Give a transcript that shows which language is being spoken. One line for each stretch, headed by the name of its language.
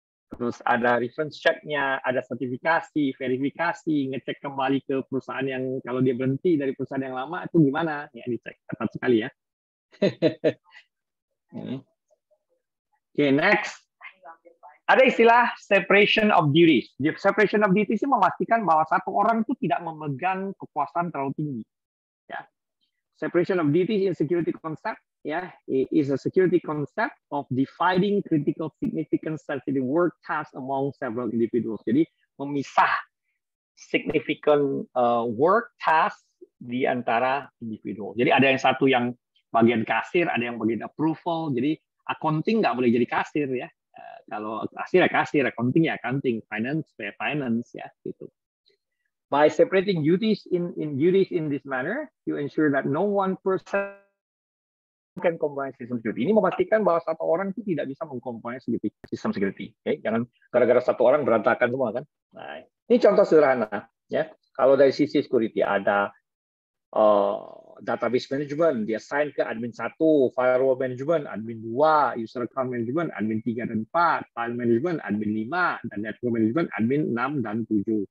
Indonesian: Terus ada reference check-nya, ada sertifikasi, verifikasi, ngecek kembali ke perusahaan yang kalau dia berhenti dari perusahaan yang lama itu gimana? Dicek ketat sekali ya. Oke, next. Ada istilah separation of duties. Separation of duties itu memastikan bahwa satu orang itu tidak memegang kekuasaan terlalu tinggi.
English: Separation of duties in security concept is a security concept of dividing critical significant sensitive work tasks among several individuals.
Indonesian: Jadi memisah
English: significant work tasks
Indonesian: di antara individu. Jadi ada yang satu yang bagian kasir, ada yang bagian approval. Jadi accounting nggak boleh jadi kasir kalau kasir kasir, accounting accounting, finance gitu.
English: By separating duties in this manner, you ensure that no one person can compromise system security.
Indonesian: Ini memastikan bahwa satu orang itu tidak bisa mengkompromis sistem security. Jangan gara-gara satu orang berantakan semua kan. Nah, ini contoh sederhana Kalau dari sisi security ada database management, dia assign ke admin 1, firewall management, admin 2, user account management, admin 3 dan 4, file management, admin 5, dan network management, admin 6 dan 7.